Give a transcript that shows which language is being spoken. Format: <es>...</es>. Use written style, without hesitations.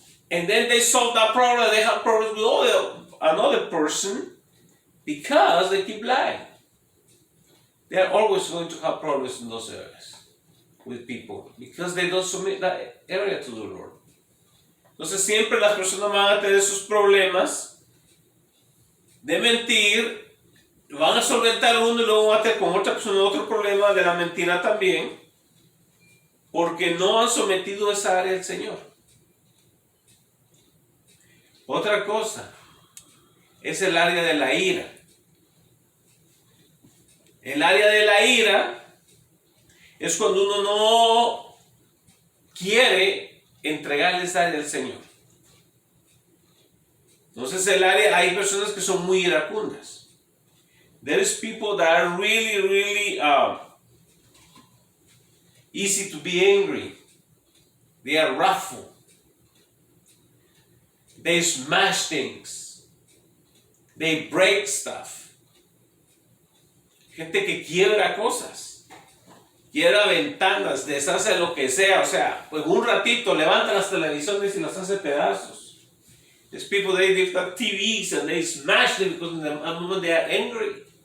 <en>And then they solve that problem, they have problems with another person because they keep lying. They are always going to have problems in those areas with people because they don't submit that area to the Lord.</en> <es>Entonces siempre las personas van a tener sus problemas de mentir, van a solventar uno y luego van a tener con otra persona otro problema de la mentira también, porque no han sometido esa área al Señor. Otra cosa es el área de la ira. El área de la ira es cuando uno no quiere entregarle esa área al Señor. Entonces hay personas que son muy iracundas.</es> <en>There is people that are really easy to be angry. They are wrathful. They smash things. They break stuff.</en> <es>Gente que quiebra cosas. Quiebra ventanas, deshace lo que sea. O sea, pues un ratito levanta las televisiones y las hace pedazos.</es> <en>There's people, they lift up TVs and they smash them because in the moment they are angry.</en>